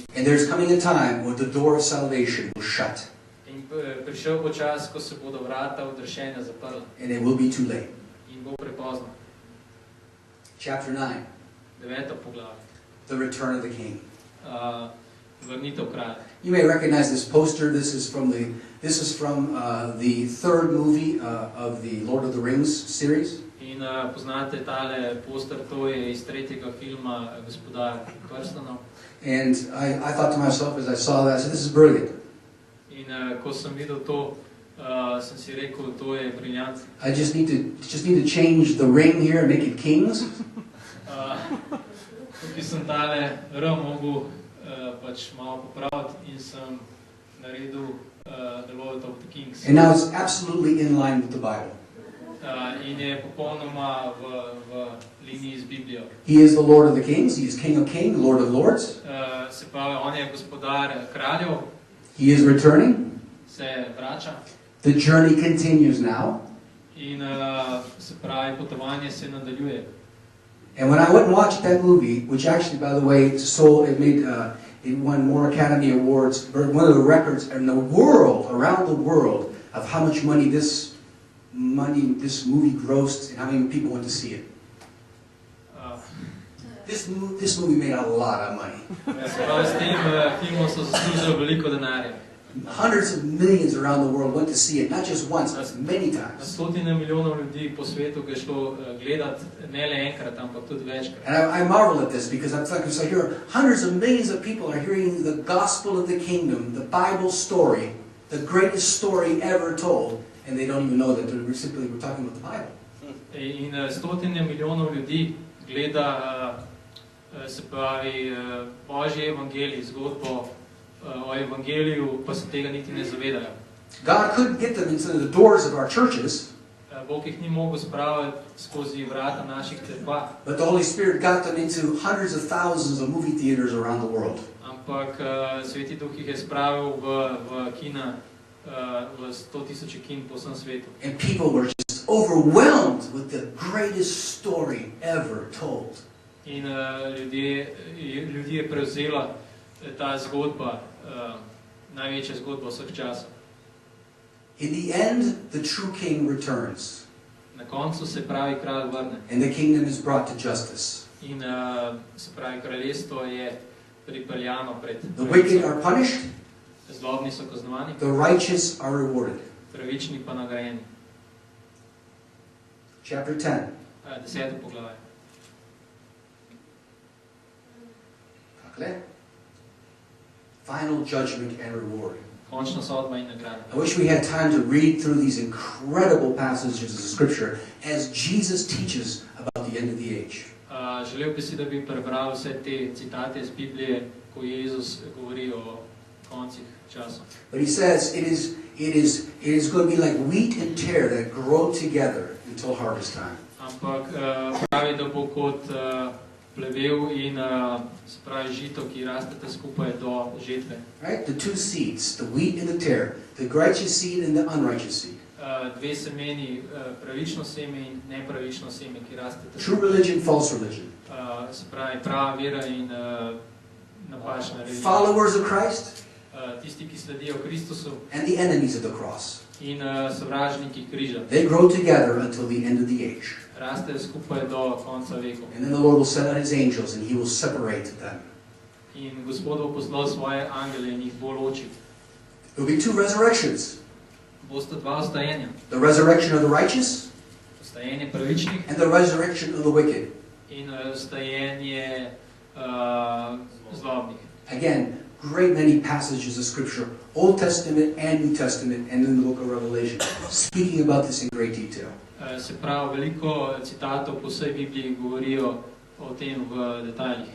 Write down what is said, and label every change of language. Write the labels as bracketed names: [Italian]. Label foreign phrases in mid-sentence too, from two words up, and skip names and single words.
[English] And there's coming a time when the door of salvation will shut. [Slovenian] In prišel bo čas, ko se bodo vrata odrešenja zaprla. [English] And it will be too late. [Slovenian] In bo prepozno. [English] Chapter 9. [Slovenian] 9. poglavje. [English] The return of the King. [Slovenian] Vrnitev kralja. [English] You may recognize this poster. This is from the third movie of the Lord of the Rings series. [Slovenian] In poznate tale poster, to je iz tretjega filma Gospodar prstanov. [English] And I thought to myself as I saw that, I said, this is brilliant. [Slovenian] In ko sem videl to, sem si rekel, to je briljantno. [English] I just need to change the ring here and make it kings. [Slovenian] Tukaj sem tale R mogel pač malo popraviti in sem naredil The Lord of the Kings. [English] And now it's absolutely in line with the Bible. [Slovenian] In je popolnoma v liniji z Biblijo. [English] He is the Lord of the Kings. He is King of Kings, Lord of Lords. [Slovenian] Se pravi, on je gospodar kraljev. [English] He is returning. [Slovenian] Se vrača. [English] The journey continues now. [Slovenian] In se pravi, potovanje se nadaljuje. [English] And when I went and watched that movie, which actually, by the way, it won more Academy Awards, one of the records in the world, around the world, of how much money this movie grossed and how many people went to see it. This movie made a lot of money. Hundreds of millions around the world went to see it, not just once, but many times. [Slovenian] Stotine milijonov ljudi po svetu ga šlo gledati ne le enkrat, ampak tudi večkrat. [English] And I marvel at this because I'm thinking, so here hundreds of millions of people are hearing the gospel of the kingdom, the Bible story, the greatest story ever told, and they don't even know that we're talking about the Bible. [Slovenian] In stotine milijonov ljudi gleda, se pravi, Božji evangelij, zgodbo o evangeliju, pa se tega niti ne zavedajo. [English] God couldn't get them into the doors of our churches. [Slovenian] Bog jih ni mogel spraviti skozi vrata naših cerkva. [English] But the Holy Spirit got them into hundreds of thousands of movie theaters around the world. [Slovenian] Ampak Sveti Duh jih je spravil v kina, v 100,000 kin po vsem svetu. [English] And people were just overwhelmed with the greatest story ever told. [Slovenian] In ljudi je prevzela ta zgodba, največja zgodba vseh časov. [English] In the end, the true king returns. [Slovenian] Na koncu se pravi kralj vrne. [English] And the kingdom is brought to justice. [Slovenian] In se pravi kraljestvo je pripeljano pred. [English] The wicked are punished. [Slovenian] Zlobni so kaznovani. [English] The righteous are rewarded. [Slovenian] Pravični pa nagrajeni. [English] Chapter 10. [Slovenian] 10. poglavje. [English] Final judgment and reward. [Slovenian] Končna sodba in nagrada. [English] I wish we had time to read through these incredible passages of Scripture as Jesus teaches about the end of the age. [Slovenian] Želel bi si, da bi prebral vse te citate iz Biblije, ko Jezus govori o koncih časov. [English] But he says it is going to be like wheat and tare that grow together until harvest time. [Slovenian] Ampak pravi, da bo kot plevel in se pravi žito, ki rastete skupaj do žetve. [English] Right? The two seeds, the wheat and the tare, the righteous seed and the unrighteous seed. [Slovenian] Dve semeni, pravično seme in nepravično seme, ki rastete. [English] True religion, false religion. [Slovenian] Se pravi prava vera in napačna religija. [English] Followers of Christ. [Slovenian] Tisti, ki sledijo Kristusu. [English] And the enemies of the cross. [Slovenian] In sovražniki križa. [English] They grow together until the end of the age. [Slovenian] Rastejo skupaj do konca vekov. [English] And then the Lord will send out his angels and he will separate them. [Slovenian] In Gospod bo poslal svoje angele in jih bo ločil. [English] There will be two resurrections. [Slovenian] Bosta dva vstajenja. [English] The resurrection of the righteous. [Slovenian] Vstajenje pravičnih. [English] And the resurrection of the wicked. [Slovenian] In vstajenje zlobnih. [English] Again, great many passages of Scripture, Old Testament and New Testament, and in the book of Revelation, speaking about this in great detail. [Slovenian] Se pravi, veliko citatov po vsej Bibliji govorijo o tem v detajlih.